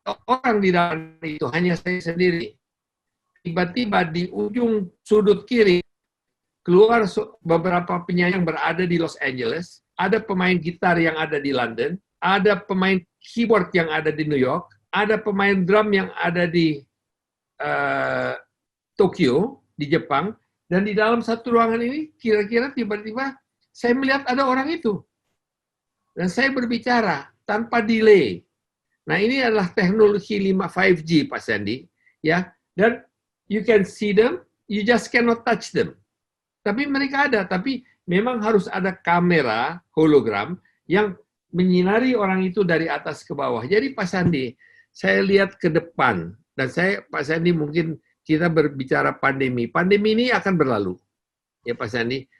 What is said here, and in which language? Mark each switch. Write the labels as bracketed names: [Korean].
[Indonesian] Orang di dalam itu hanya saya sendiri. Tiba-tiba di ujung sudut kiri, keluar beberapa penyanyi yang berada di Los Angeles, ada pemain gitar yang ada di London, ada pemain keyboard yang ada di New York, ada pemain drum yang ada di Tokyo, di Jepang, dan di dalam satu ruangan ini, kira-kira tiba-tiba saya melihat ada orang itu. Dan saya berbicara tanpa delay. Nah, ini adalah teknologi 5G, Pak Sandi. Ya, dan [English] you can see them, you just cannot touch them. [Indonesian] Tapi mereka ada, tapi memang harus ada kamera hologram yang menyinari orang itu dari atas ke bawah. Jadi Pak Sandi, saya lihat ke depan, dan Pak Sandi, mungkin kita berbicara pandemi. Pandemi ini akan berlalu, ya Pak Sandi.